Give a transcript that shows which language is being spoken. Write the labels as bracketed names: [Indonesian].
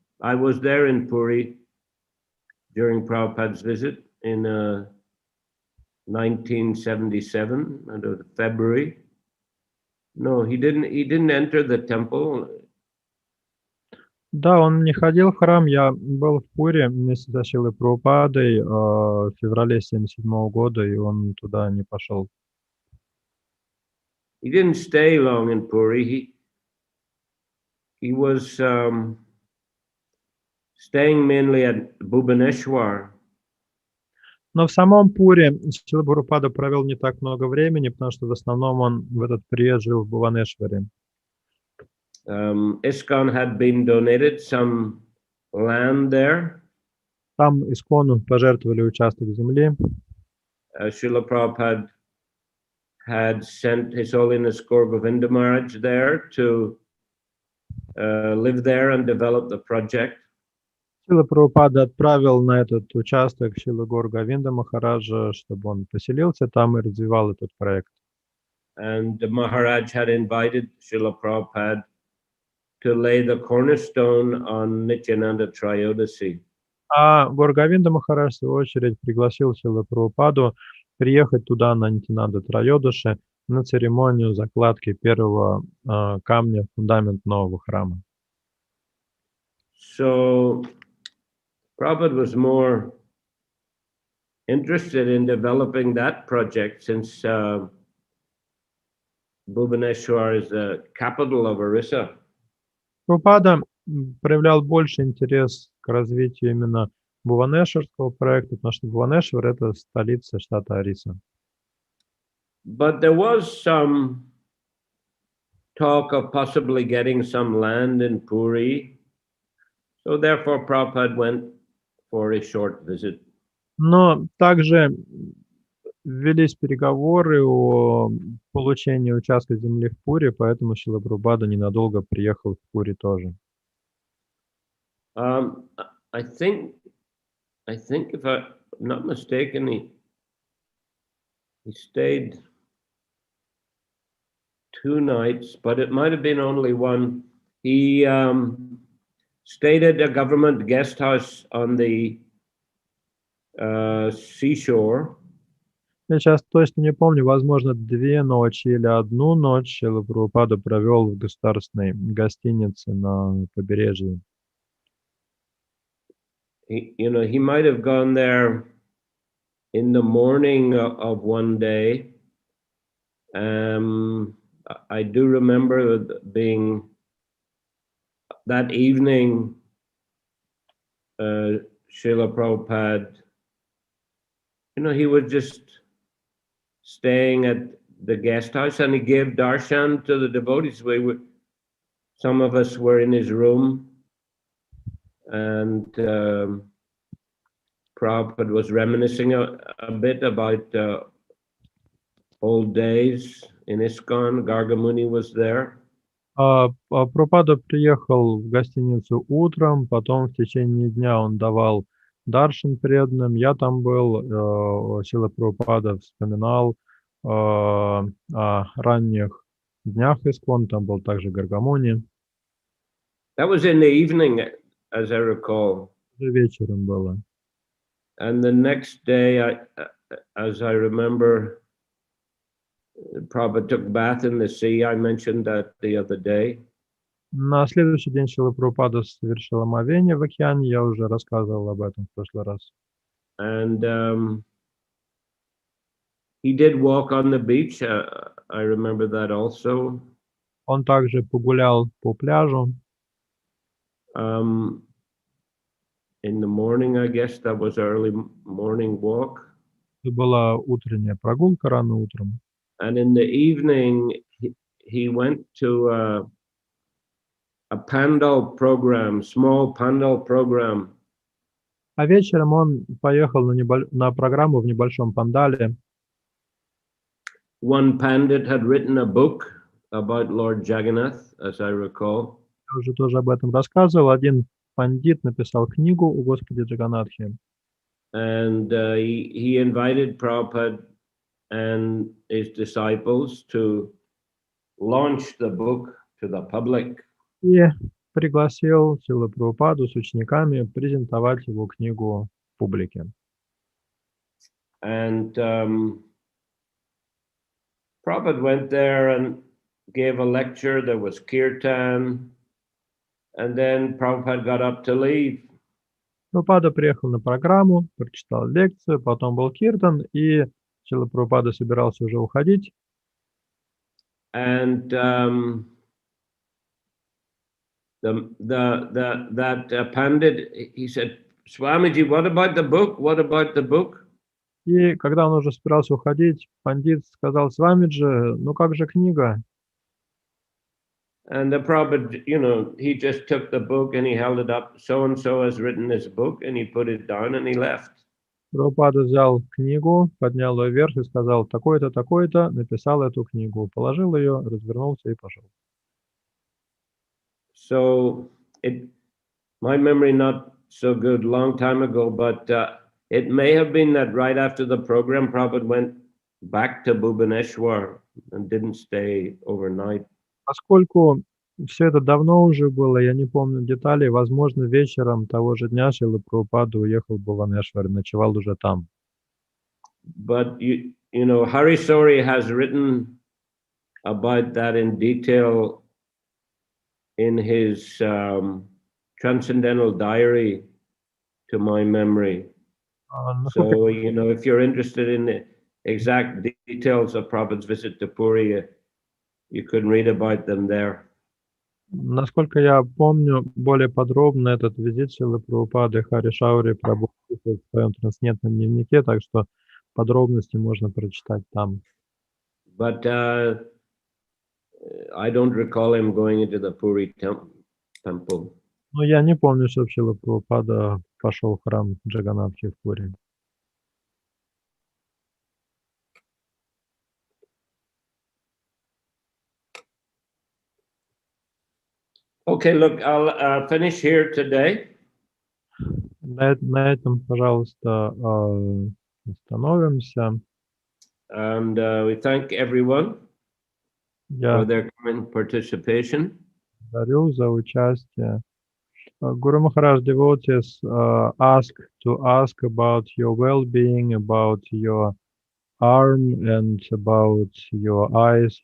[English] I was there in Puri during Prabhupada's visit in 1977, February. No, he didn't enter the temple. [Russian] Да, он не ходил в храм. Я был в Пури вместе со Шрилой Прабхупадой в феврале 1977 года, и он туда не пошел. [English] He didn't stay long in Puri. He was staying mainly at Bhubaneswar. [Russian] Но в самом Пури Шрила Прабхупада провел не так много времени, потому что в основном он в этот период жил в Бхуванешваре. [English] ISKCON had been donated some land there. [Russian] Там Искону пожертвовали участок земли. [English] Srila Prabhupada had sent His Holiness Gaura Govinda Maharaj there to live there and develop the project. [Russian] Шрила Прабхупада отправил на этот участок Шрилу Гауру Говинда Махараджа, чтобы он поселился там и развивал этот проект. [English] And the Maharaj had invited Srila Prabhupada to lay the cornerstone on Nityananda Trayodasi. [Russian] А Гауру Говинда Махарадж, в свою очередь, пригласил Шрилу Прабхупаду приехать туда на Нитянанда Трайодаши на церемонию закладки первого камня в фундамент нового храма. [English] So Prabhupada was more interested in developing that project since Bhubaneswar is the capital of Orissa. [Russian] Прабхупада проявлял больше интерес к развитию именно Бхуванешварского проекта, потому что Бхуванешвар — это столица штата Ориса. [English] But there was some talk of possibly getting some land in Puri. So therefore Prabhupada went for a short visit. [Russian] Но также велись переговоры о получении участка земли в Пури, поэтому Шрила Прабхупада ненадолго приехал в Пури тоже. [English] Um, I think if I'm not mistaken, he stayed 2 nights, but it might have been only one. He stayed at a government guest house on the seashore. [Russian] Я сейчас точно не помню, возможно, 2 ночи или 1 ночь Шрила Прабхупада провел в государственной гостинице на побережье. [English] He might have gone there in the morning of one day. I do remember being that evening, Srila Prabhupada, he was just staying at the guest house and he gave darshan to the devotees. Some of us were in his room and Prabhupada was reminiscing a bit about old days in ISKCON. Gargamuni was there. [Russian] Прабхупада приехал в гостиницу утром, потом в течение дня он давал даршан преданным. Я там был, Шрила Прабхупада вспоминал о ранних днях ISKCON, там был также Гаргамуни. [English] That was in the evening, as I recall. [Russian] Уже вечером было. [English] And the next day, as I remember, Prabhupada took bath in the sea. I mentioned that the other day. [Russian] На следующий день Шрила Прабхупада совершил омовение в океане, я уже рассказывал об этом в прошлый раз. [English] And he did walk on the beach. I remember that also. [Russian] Он также погулял по пляжу. [English] In the morning, I guess that was early morning walk. [Russian] Это была утренняя прогулка рано утром. [English] And in the evening, he went to a pandal program, small pandal program. [Russian] А вечером он поехал на программу в небольшом пандале. [English] One pandit had written a book about Lord Jagannath, as I recall. [Russian] Я уже тоже об этом рассказывал. Один пандит написал книгу о Господе Джаганнатхи. [English] And he invited Prabhupada and his disciples to launch the book to the public. [Russian] И пригласил Шрилу Прабхупаду с учениками презентовать его книгу публике. [English] And Prabhupada went there and gave a lecture. There was kirtan. And then Prabhupada got up to leave. [Russian] Прабхупада приехал на программу, прочитал лекцию, потом был киртан, и Шрила Прабхупада собирался уже уходить. [English] And that pandit, he said, Swamiji, what about the book? What about the book? [Russian] И когда он уже собирался уходить, пандит сказал: Свамиджи, ну как же книга? [English] And the Prabhupada, he just took the book and he held it up. So-and-so has written this book, and he put it down and he left. [Russian] Прабхупада взял книгу, поднял ее вверх и сказал: такой-то, такой-то написал эту книгу. Положил ее, развернулся и пошел. [English] So my memory not so good, long time ago, but it may have been that right after the program, Prabhupada went back to Bhubaneswar and didn't stay overnight. [Russian] Поскольку все это давно уже было, я не помню деталей, возможно, вечером того же дня Шрила Прабхупада уехал в Бхуванешвар, ночевал уже там. [English] But Hari Sori has written about that in detail in his transcendental diary, to my memory. So, if you're interested in the exact details of Prabhupada's visit to Puri, you could read about them there. [Russian] Насколько я помню, более подробно этот визит Шрилы Прабхупады Харе Шаури Прабху в своем трансцендентном дневнике, так что подробности можно прочитать там. [English] But I don't recall him going into the Puri temple. [Russian] Но я не помню, что Шрила Прабхупада пошел в храм Джаганнатхи в Пури. [English] Okay, look, I'll finish here today. [Russian] На этом, пожалуйста, остановимся. [English] And we thank everyone [Russian] Я [English] for their kind participation. [Russian] благодарю за участие. [English] Guru Maharaj, devotees ask about your well-being, about your arm and about your eyes.